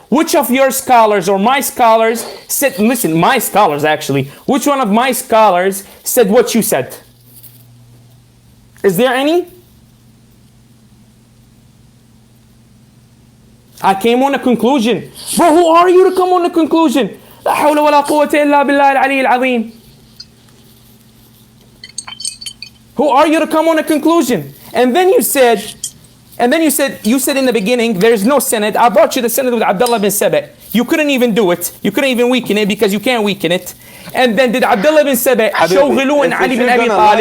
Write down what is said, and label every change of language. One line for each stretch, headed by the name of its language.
English: Which of your scholars or my scholars said, listen, my scholars actually, which one of my scholars said what you said? Is there any? I came on a conclusion. Bro, who are you to come on a conclusion?
Arabic: لا حول ولا قوة إلا بالله العلي العظيم.
English: Who are you to come on a conclusion? And then you said in the beginning, there is no sanad. I brought you the sanad with Abdullah bin Saba. You couldn't even do it. You couldn't even weaken it because you can't weaken it. And then did Abdullah bin Saba show ghulu in Ali bin Abi Talib?